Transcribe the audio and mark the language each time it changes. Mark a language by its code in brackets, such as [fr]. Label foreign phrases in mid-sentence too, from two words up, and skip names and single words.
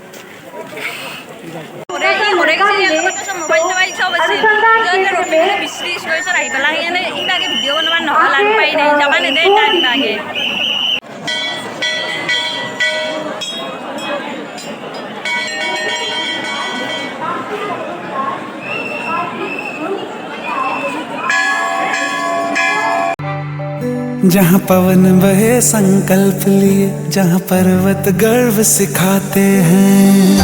[as] ভিডিঅ' বনাব নহ'ল আৰু পাই নাই যাবা নেদে টাইম লাগে [hi] जहाँ पवन बहे संकल्प लिए जहाँ पर्वत गर्व सिखाते हैं